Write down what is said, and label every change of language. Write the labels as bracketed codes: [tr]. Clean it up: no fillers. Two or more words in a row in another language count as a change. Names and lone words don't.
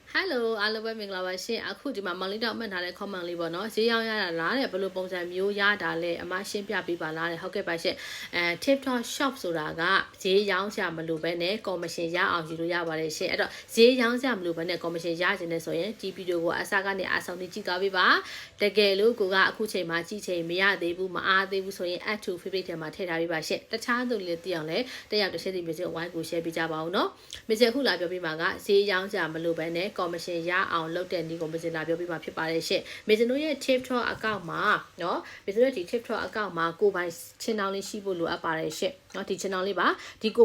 [my] Hello အားလုံးပဲမင်္ဂလာပါရှင်အခုဒီမှာမောင်လေးတောက်မှတ်ထားတဲ့ comment လေးပေါ့နော်ဈေးရောင်းရတာလားတဲ့ဘယ်လိုပုံစံမျိုးရတာလဲအမရှင်းပြပေးပါလားတဲ့ဟုတ်ကဲ့ပါရှင်TikTok shop ဆိုတာကဈေးရောင်းကြ မလို့ပဲနဲ့ commission ရအောင်ယူလို့ရပါတယ်ရှင်အဲ့တော့ဈေးရောင်းကြမလို့ပဲနဲ့ commission ရခြင်းနဲ့ဆိုရင်ဒီဗီဒီယိုကိုအစကနေအဆုံးထိကြည့်သွားပေး ပါတကယ်လို့ကိုကအခုချိန်မှာကြည့်ချိန်မရသေးဘူးမအားသေးဘူးဆိုရင် [en] add to favorite [my] ထဲမှာထည့်ထားပေးပါရှင်တခြားသူတွေသိအောင်လဲတက်ရောက်တစ်ချက်စီမျိုးဝိုင်းကို share ပေးကြပါဦးနော်မစအခုလာပြောပြမှာကဈေးရောင်းကြမလို့ပဲနဲ့ commission ရအောင်လုပ်တဲ့ဒီကိုမစလာပြောပြမှာဖြစ်ပါတယ်ရှင်မစနိုရဲ့ TikTok account မှာနော်မစနိုဒီ TikTok account မှာကိုပိုင် channel လေးရှိဖို့လိုအပ်ပါတယ်ရှင်နော်ဒီ channel လေးပါဒီကို